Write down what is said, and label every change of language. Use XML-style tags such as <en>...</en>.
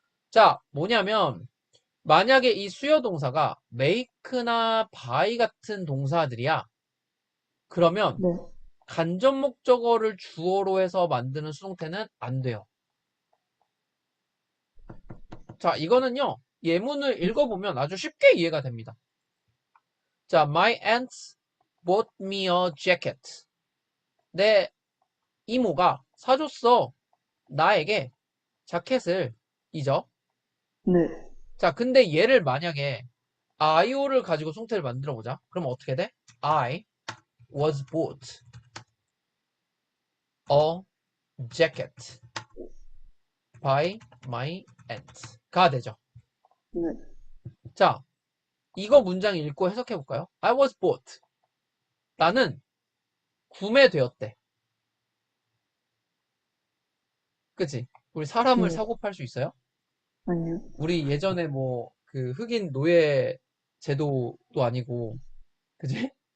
<ko>자, 뭐냐면 만약에 이 수요 동사가 make나 buy 같은 동사들이야. 그러면 네, 간접 목적어를 주어로 해서 만드는 수동태는 안 돼요. 자, 이거는요. 예문을 읽어보면 아주 쉽게 이해가 됩니다.</ko> <en>자, my aunt bought me a jacket.</en> <ko>내 이모가 사줬어. 나에게 자켓을. 이죠. 네, 자, 근데 얘를 만약에 IO를 가지고 수동태를 만들어 보자. 그럼 어떻게 돼?</ko> <en>I was bought a jacket by my aunt가 되죠.</en> <ko>네, 자, 이거 문장 읽고 해석해 볼까요?</ko> <en>I was bought.</en> <ko>나는 구매되었대. 그치? 우리 사람을 네, 사고 팔 수 있어요? 아니요, 우리 예전에 뭐 그 흑인 노예 제도도 아니고, 그지?</ko>